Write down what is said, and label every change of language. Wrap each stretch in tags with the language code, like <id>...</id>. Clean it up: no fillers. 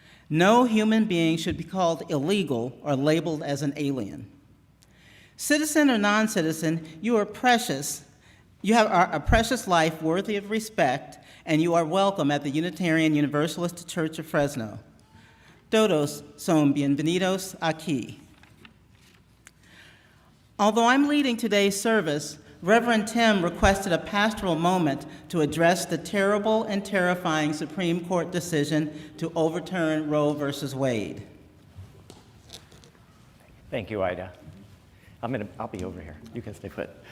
<en>No human being should be called illegal or labeled as an alien. Citizen or non-citizen, you are precious. You have a precious life worthy of respect, and you are welcome at the Unitarian Universalist Church of Fresno.</en> <es>Todos son bienvenidos aquí.</es> <en>Although I'm leading today's service, Reverend Tim requested a pastoral moment to address the terrible and terrifying Supreme Court decision to overturn Roe versus Wade. Thank you, Ida. I'll be over here. You can stay put.</en>